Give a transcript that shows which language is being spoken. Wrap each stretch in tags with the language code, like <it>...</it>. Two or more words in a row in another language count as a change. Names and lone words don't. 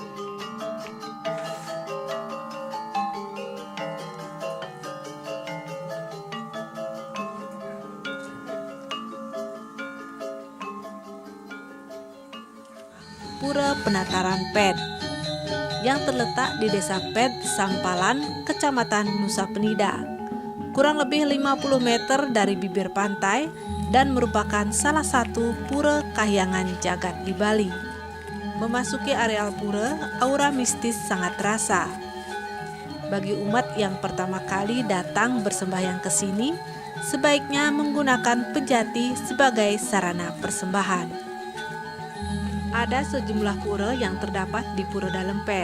<id>Pura Penataran Pet yang terletak di Desa Pet, Sampalan, Kecamatan Nusa Penida, kurang lebih 50 meter dari bibir pantai dan merupakan salah satu pura kahyangan jagat di Bali. Memasuki areal pura, aura mistis sangat terasa. Bagi umat yang pertama kali datang bersembahyang ke sini, sebaiknya menggunakan pejati sebagai sarana persembahan. Ada sejumlah pura yang terdapat di Pura Dalam Pet.</id>